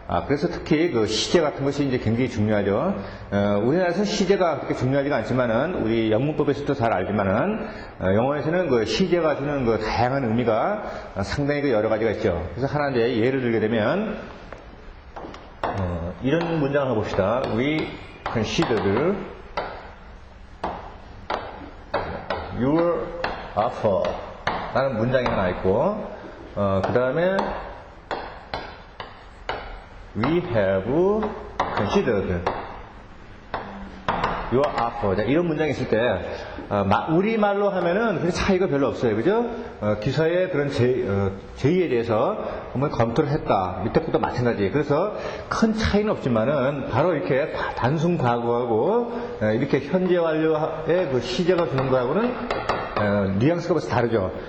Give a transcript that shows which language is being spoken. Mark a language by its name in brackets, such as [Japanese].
[Korean] 그래서 특히 시제 같은 것이 이제 굉장히 중요하죠. 우리나라에서 시제가 그렇게 중요하지가 않지만은 우리 영문법에서도 잘 알지만은 영어에서는 시제가 주는 다양한 의미가 상당히 여러 가지가 있죠. 그래서 하나 이제 예를 들게 되면 이런 문장을 한번 봅시다. [English] We considered your offer [Korean] 라는 문장이 하나 있고 그 다음에 [English] We have considered your offer. [Korean] 자, 이런 문장이 있을 때 우리말로 하면은 그 차이가 별로 없어요. 그죠? 기사의 그런 제의에 대해서 한번 검토를 했다. 밑에 것도 마찬가지. 그래서 큰 차이는 없지만은 바로 이렇게 단순 과거하고 이렇게 현재 완료의 시제가 주는 거하고는 뉘앙스가 벌써 다르죠.